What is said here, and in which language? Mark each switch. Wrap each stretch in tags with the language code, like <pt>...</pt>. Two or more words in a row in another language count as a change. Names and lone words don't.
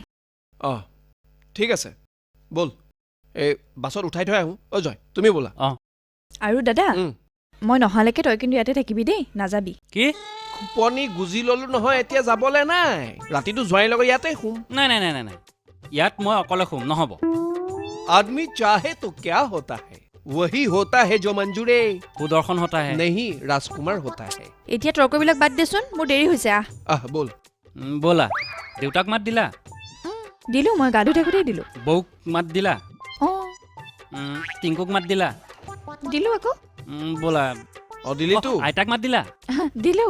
<as>অঁ ঠিক আছে, ব'ল এই বাছত উঠাই থৈ আহোঁ। অ' জয়, তুমি ব'লা। আৰু দাদা, মই নহালৈকে তই কিন্তু ইয়াতে থাকিবি দেই, নাযাবি। কি? খুপনি গুজি ল'লোঁ নহয়, এতিয়া যাবলৈ নাই। ৰাতিটো জোৱাইৰ লগত ইয়াতে শুম। নাই নাই নাই নাই নাই, ইয়াত মই অকলে শুম, নহ'ব।</as> <hi>आदमी चाहे तो क्या होता है, वही होता है जो मंजूरे सुदर्शन होता है। नहीं राजकुमार होता है।</hi> <as>এতিয়া তৰ্কবিলাক বাদ দেচোন, মোৰ দেৰি হৈছে। बोल। ব'লা। দেউতাক মাত দিলা? দিলোঁ, মই গা ধুই থাকোঁতেই দিলোঁ। বৌক মাত দিলা? অঁ টিংকুক মাত দিলা? দিলোঁ আকৌ। ব'লা। দিলি তো? আইতাক মাত দিলা? দিলোঁ।</as>